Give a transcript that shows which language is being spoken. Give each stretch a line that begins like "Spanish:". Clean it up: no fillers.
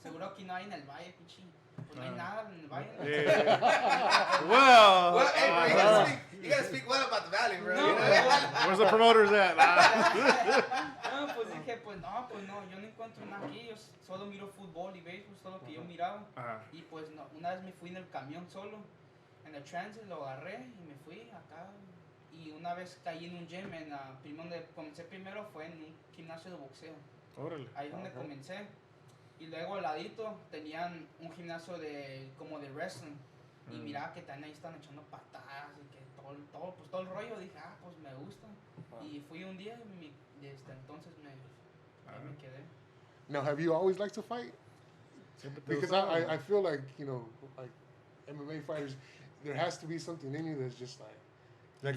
Spanish: Seguro aquí no hay en el Valle, pinche. Pues no hay nada en el Valle.
English: Well, Hey, bro, you gotta speak well about the Valley, bro.
Spanish: No,
English: where's the promoters at?
Spanish: No, pues dije, pues no, yo no encuentro nada aquí, yo solo miro fútbol y béisbol, todo lo que yo miraba. Y pues no, una vez me fui en el camión solo, en el transit, lo agarré y me fui acá. Y una vez caí en un gym, donde comencé primero fue en un gimnasio de boxeo. Órale. Ahí es donde comencé. Y luego al ladito tenían un gimnasio como de wrestling. Y miraba que también ahí están echando patadas y que todo el rollo. Dije, pues me gusta. Y fui un día y desde entonces ahí me quedé.
English: Now, have you always liked to fight? Because I feel like, like MMA fighters, there has to be something in you that's just like